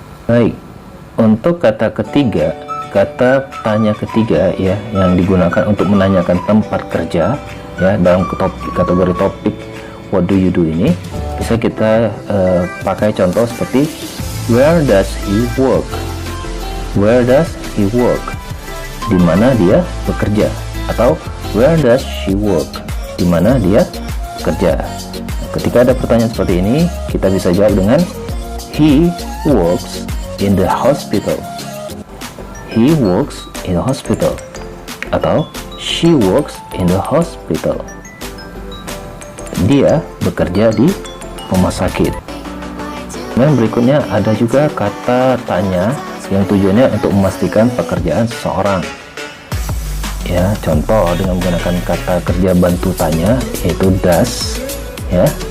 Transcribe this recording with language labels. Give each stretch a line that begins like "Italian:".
Indonesian: Baik, untuk kata ketiga, kata tanya ketiga ya yang digunakan untuk menanyakan tempat kerja ya dalam kategori topik
English: what do you do
Indonesian: ini bisa kita pakai contoh seperti
English: where does he work? Where does he work?
Indonesian: Di mana dia bekerja? Atau
English: where does she work?
Indonesian: Di mana dia bekerja? Ketika ada pertanyaan seperti ini, kita bisa jawab dengan
English: he works in the hospital. He works in the hospital. Atau she works in the hospital.
Indonesian: Dia bekerja di rumah sakit. Dan berikutnya ada juga kata tanya yang tujuannya untuk memastikan pekerjaan seseorang. Ya, contoh dengan menggunakan kata kerja bantu tanya yaitu does ya.